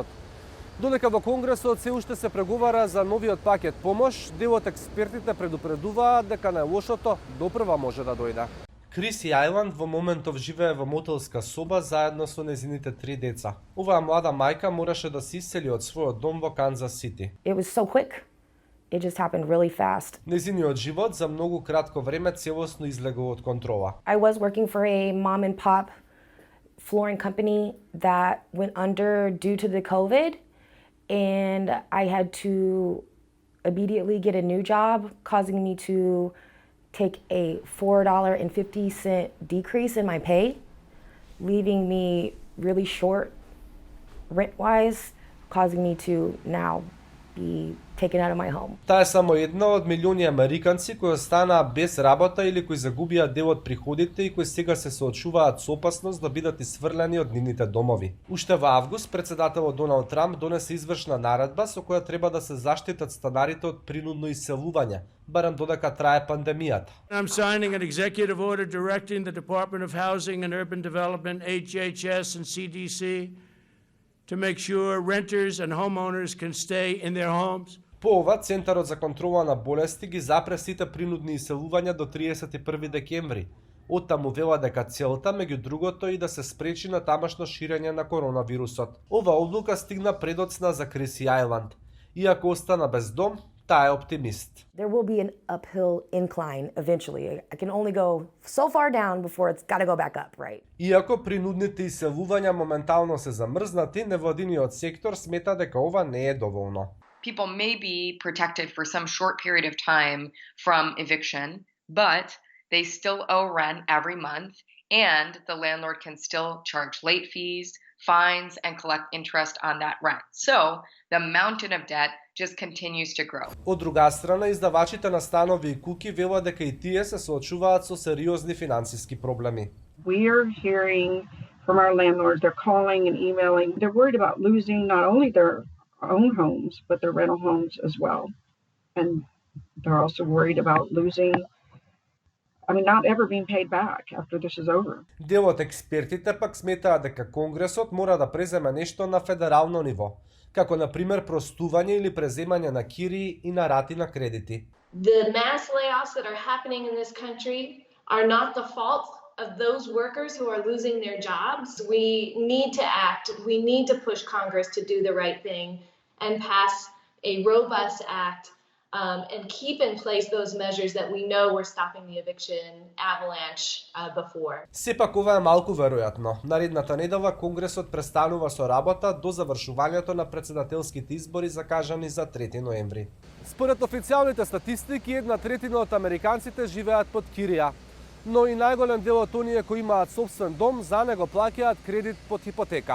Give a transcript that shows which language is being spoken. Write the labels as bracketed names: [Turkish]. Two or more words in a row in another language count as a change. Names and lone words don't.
[Macedonian] Додека во Конгресот се уште се преговара за новиот пакет помош, дел од експертите предупредуваат дека најлошото допрва може да дојде. Криси Ајланд во моментов живее во мотелска соба заедно со незините 3 деца. Оваа млада мајка мораше да се исели од својот дом во Канзас Сити. [English] It was so quick. It just happened really fast. [Macedonian] Незиниот живот за многу кратко време целосно излегол од контрола. [English] I was working for a mom and pop flooring company that went under due to the COVID, and I had to immediately get a new job, causing me to take a $4.50 decrease in my pay, leaving me really short rent-wise, causing me to now be taken out of my home. [Macedonian] Таа е само една од милиони американци кои останаа без работа или кои загубија дел од приходите и кои сега се соочуваат со опасност да бидат исфрлени од нивните домови. Уште во август председателот Доналд Трамп донесе извршна наредба со која треба да се заштитат станарите од принудно иселување, барем додека трае пандемијата. [English] I'm signing an executive order directing the Department of Housing and Urban Development, HHS and CDC to make sure renters and homeowners can stay in their homes. [Macedonian] По ова, Центарот за контрола на болести ги запре сите принудни иселувања до 31 декември. Оттаму вела дека целта, меѓу другото, и да се спречи на тамашно ширење на коронавирусот. Ова одлука стигна предоцна за Криси Ајланд. Иако остана без дом, таа е оптимист. [English] There will be an uphill incline eventually. I can only go so far down before it's got to go back up, right? [Macedonian] Иако принудните иселувања моментално се замрзнати, невладиниот сектор смета дека ова не е доволно. [English] People may be protected for some short period of time from eviction, but they still owe rent every month, and the landlord can still charge late fees, fines, and collect interest on that rent. So the mountain of debt just continues to grow. [Macedonian] Од друга страна, издавачите на станови и куки велат дека и тие се соочуваат со сериозни финансиски проблеми. [English] We are hearing from our landlords, they're calling and emailing. They're worried about losing not only their own homes, but their rental homes as well. And they're also worried about losing, not ever being paid back after this is over. [Macedonian] Дел од експертите пак сметаат дека Конгресот мора да преземе нешто на федерално ниво, како на пример простување или преземање на кирии и на рати на кредити. [English] The mass layoffs that are happening in this country are not the fault of those workers who are losing their jobs. We need to act. We need to push Congress to do the right thing and pass a robust act and keep in place those measures that we know were stopping the eviction avalanche before. [Macedonian] Сепак ова е малку веројатно. Наредната недела Конгресот престанува со работа до завршувањето на претседателските избори закажани за 3 ноември. Според официјалните статистики, 1/3 од американците живеат под кирија, но и најголем дел од оние кои имаат сопствен дом за него плаќаат кредит под хипотека.